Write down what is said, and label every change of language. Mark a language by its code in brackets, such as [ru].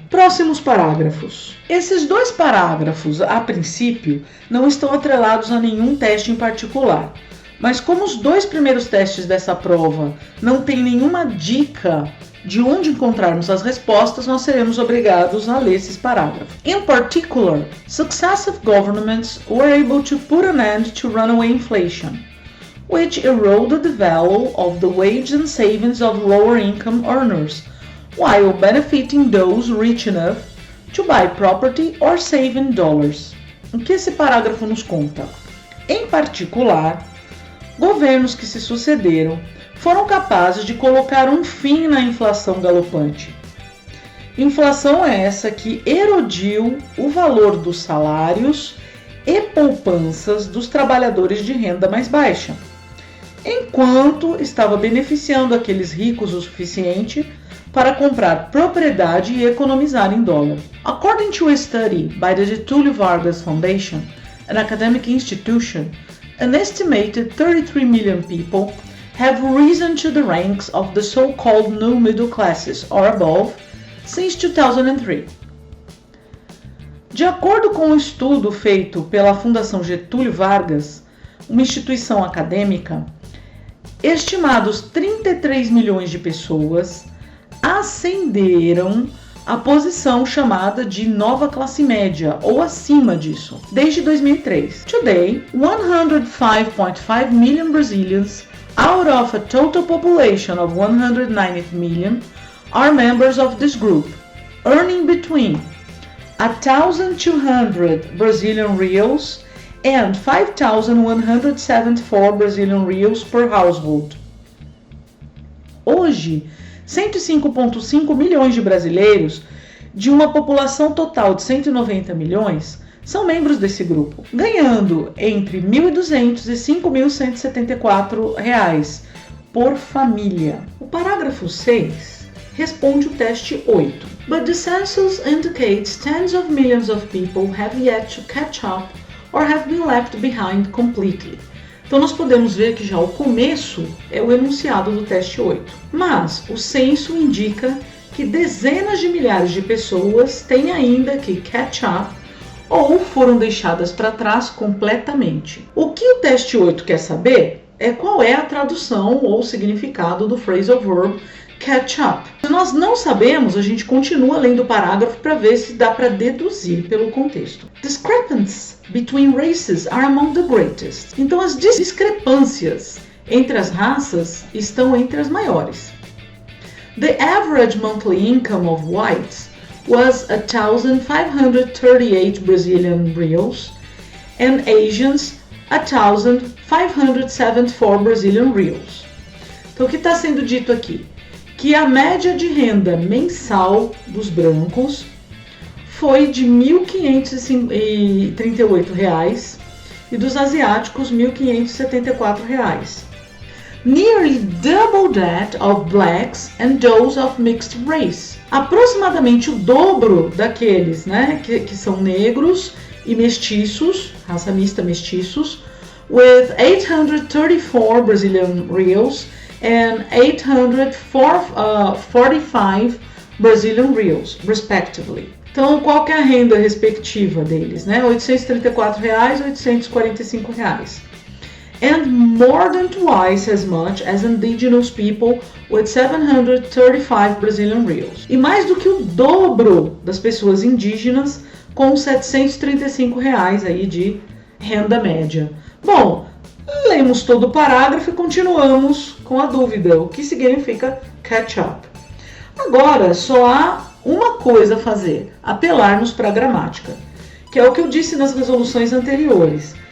[pt] Próximos parágrafos. Esses dois parágrafos, a princípio, não estão atrelados a nenhum teste em particular. Mas como os dois primeiros testes dessa prova não têm nenhuma dica de onde encontrarmos as respostas, nós seremos obrigados a ler esses parágrafos. [en] In particular, successive governments were able to put an end to runaway inflation, which eroded the value of the wage and savings of lower income earners, while benefiting those rich enough to buy property or save in dollars. [pt] O que esse parágrafo nos conta? Em particular, governos que se sucederam foram capazes de colocar um fim na inflação galopante. Inflação é essa que erodiu o valor dos salários e poupanças dos trabalhadores de renda mais baixa, enquanto estava beneficiando aqueles ricos o suficiente para comprar propriedade e economizar em dólar. [en] According to a study by the Getúlio Vargas Foundation, an academic institution, an estimated 33 million people have risen to the ranks of the so-called new middle classes or above since 2003. [pt] De acordo com um estudo feito pela Fundação Getúlio Vargas, uma instituição acadêmica, estimados 33 milhões de pessoas ascenderam à posição chamada de nova classe média ou acima disso, desde 2003. [en] Today, 105.5 million Brazilians out of a total population of 190 million are members of this group, earning between 1,200 Brazilian reals and 5,174 Brazilian reals per household. [pt] Hoje, 105,5 milhões de brasileiros, de uma população total de 190 milhões, são membros desse grupo, ganhando entre R$ 1.200 e R$ 5.174 por família. O parágrafo 6 responde o teste 8. [en] But the census indicates tens of millions of people have yet to catch up or have been left behind completely. [pt] Então nós podemos ver que já o começo é o enunciado do teste 8. Mas o censo indica que dezenas de milhares de pessoas têm ainda que catch up ou foram deixadas para trás completamente. O que o teste 8 quer saber é qual é a tradução ou significado do phrasal verb catch up. Se nós não sabemos, a gente continua lendo o parágrafo para ver se dá para deduzir pelo contexto. [en] Discrepancies between races are among the greatest. [pt] Então as discrepâncias entre as raças estão entre as maiores. [en] The average monthly income of whites was 1,538 Brazilian reals and Asians 1,574 Brazilian reals. [pt] Então o que está sendo dito aqui? Que a média de renda mensal dos brancos foi de R$ 1.538 e dos asiáticos R$ 1.574. [en] nearly double that of blacks and those of mixed race. [pt] Aproximadamente o dobro daqueles, né, que são negros e mestiços, raça mista mestiços, [en] with 834 Brazilian reals and 845 Brazilian reals, respectively. [pt] Então, qual que é a renda respectiva deles, né? R$ 834 e R$ 845. [en] And more than twice as much as indigenous people with 735 Brazilian reals. [pt] E mais do que o dobro das pessoas indígenas com R$ 735 aí de renda média. Bom, lemos todo o parágrafo e continuamos com a dúvida, o que significa catch up. Agora, só há uma coisa a fazer, apelarmos para a gramática, que é o que eu disse nas resoluções anteriores.